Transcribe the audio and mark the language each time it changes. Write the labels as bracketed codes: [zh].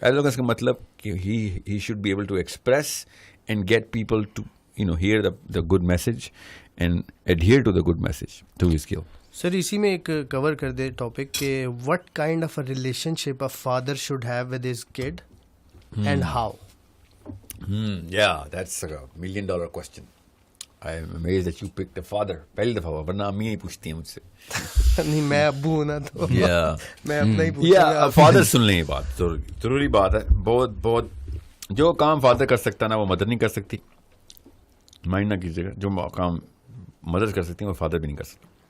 [en] eloquence [ur] کا مطلب کہ [en] He should be able to express and get people to hear the good message and adhere to the good message through his skill. [ur] سر اسی میں ایک کور کر دے topic کہ [en] What kind of a relationship a father should have with his kid and how. Yeah, that's a $1 million question. I am amazed that you picked a father. [ur] پہلی دفعہ ہوا, ورنہ امی ہی پوچھتی ہیں مجھ سے. نہیں, میں ابو ہوں نا تو میں اپنا ہی پوچھوں گا. فادر سن لیں, یہ بات ضروری بات ہے. بہت بہت جو کام فادر کر سکتا ہے نا, وہ مدر نہیں کر سکتی. مائنڈ نہ کیجیے گا, جو کام مدر کر سکتی ہیں وہ فادر بھی نہیں کر سکتے.